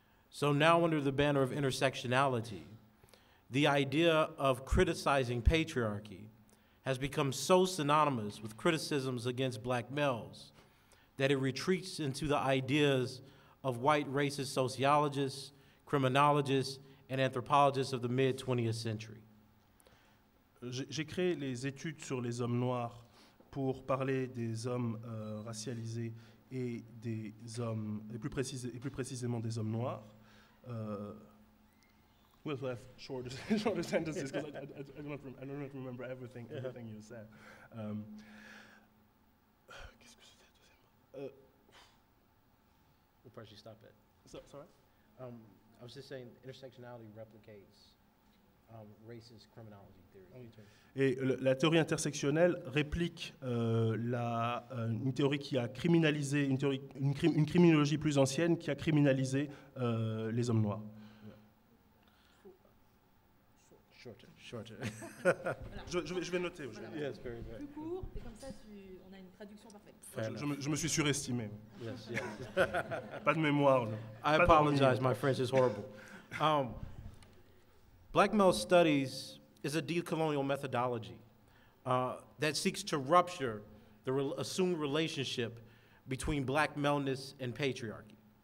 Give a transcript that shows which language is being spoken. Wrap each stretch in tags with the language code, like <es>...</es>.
<en>So now under the banner of intersectionality, the idea of criticizing patriarchy has become so synonymous with criticisms against black males that it retreats into the ideas of white racist sociologists, criminologists, and anthropologists of the mid-20th century.</en> <fr>J'ai créé les études sur les hommes noirs pour parler des hommes racialisés et des hommes, et plus précisément des hommes noirs.</fr> <en>We'll have shorter sentences because I don't remember everything you said.</en> <fr>Qu'est-ce que c'était la deuxième?</fr> <en>We'll press you stop it. Sorry? I was just saying intersectionality replicates racist criminology theory.</en> <fr>Et la théorie intersectionnelle réplique une théorie qui a criminalisé, une criminologie plus ancienne qui a criminalisé les hommes noirs.</fr> <en>Shorter.</en> <fr>Je vais noter. Voilà.</fr> <en>Yes, very good.</en> <fr>Plus court, et comme ça, on a une traduction parfaite. Je me suis surestimé.</fr> <en>Yes, yes.</en> <fr>Pas de mémoire.</fr> <en>I apologize, my French is horrible. Black male studies is a decolonial methodology that seeks to rupture the assumed relationship between black maleness and patriarchy.</en>